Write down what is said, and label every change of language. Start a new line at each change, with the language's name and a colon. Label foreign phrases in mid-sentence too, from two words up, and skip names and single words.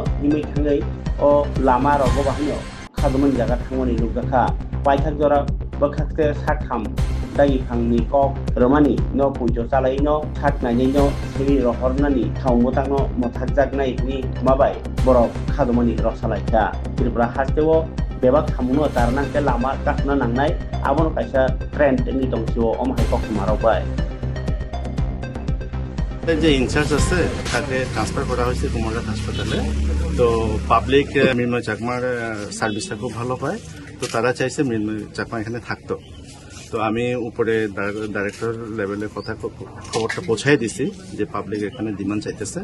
Kok Borok: imi thangai o lama rogo bahino khadman jaga thangmani nugakha paithak jora bakhakte sakham dai phangni kok romani no pujo chalai no thak nai no siri rohornani thawmutangno mothakjak nai ni mabai borok khadmani roksalaika tripura hasteo bebak thamuno tarnang ke lama kasna nangnai abono kaisa trend ni tongsiwo omhai kok marobai
Bangla: যে ইনচার্জ আছে তাকে ট্রান্সফার করা হয়েছে কুমারঘাট হাসপাতালে। তো পাবলিক মৃন্ময় চাকমার সার্ভিসটা খুব ভালো পায়, তো তারা চাইছে মৃন্ময় চাকমা এখানে থাকতো। তো আমি উপরে ডাইরেক্টর লেভেলে খবরটা পৌঁছাই দিছি যে পাবলিক এখানে ডিমান্ড চাইতেছে।